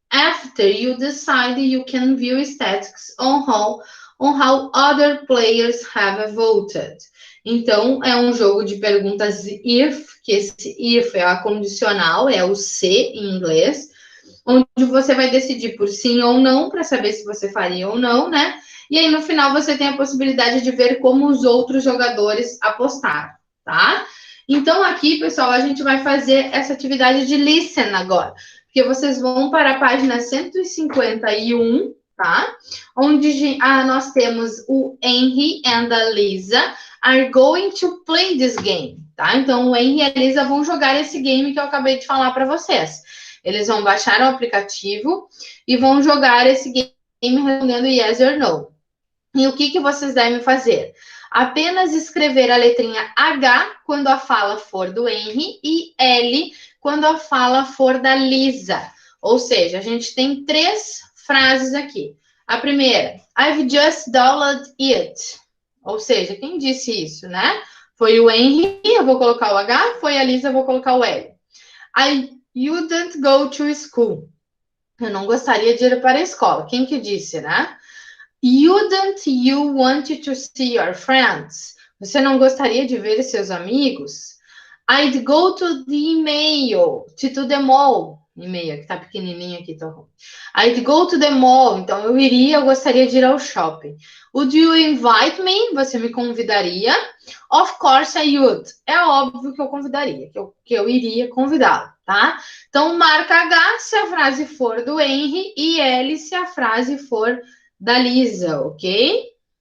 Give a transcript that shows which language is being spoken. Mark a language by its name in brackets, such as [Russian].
[English] After you decide, you can view statistics on how other players have voted. [Portuguese] Então, é um jogo de perguntas if, que esse if é a condicional, é o se em inglês, onde você vai decidir por sim ou não, para saber se você faria ou não, né? E aí, no final, você tem a possibilidade de ver como os outros jogadores apostaram, tá? Então, aqui, pessoal, a gente vai fazer essa atividade de listen agora, porque vocês vão para a página 151, tá? Onde nós temos o [English] Henry and a Lisa are going to play this game, tá? [Portuguese] Então, o Henry e a Lisa vão jogar esse game que eu acabei de falar para vocês. Eles vão baixar o aplicativo e vão jogar esse game respondendo [English] yes or no. [Portuguese] E o que vocês devem fazer? Apenas escrever a letrinha H quando a fala for do Henry e L quando a fala for da Lisa. Ou seja, a gente tem três frases aqui. A primeira, [English] I've just downloaded it. [Portuguese] Ou seja, quem disse isso, né? Foi o Henry, eu vou colocar o H, foi a Lisa, eu vou colocar o L. [English] I wouldn't go to school. [Portuguese] Eu não gostaria de ir para a escola. Quem que disse, né? [English] Wouldn't you want to see your friends? [Portuguese] Você não gostaria de ver seus amigos? [English] I'd go to the email, to the mall. [Portuguese] E-mail, que tá pequenininho aqui, tá ruim. [English] I'd go to the mall. [Portuguese] Então, eu gostaria de ir ao shopping. [English] Would you invite me? [Portuguese] Você me convidaria? [English] Of course I would. [Portuguese] É óbvio que eu convidaria, que eu iria convidá-lo, tá? Então, marca H se a frase for do Henry e L se a frase for da Lisa, ok?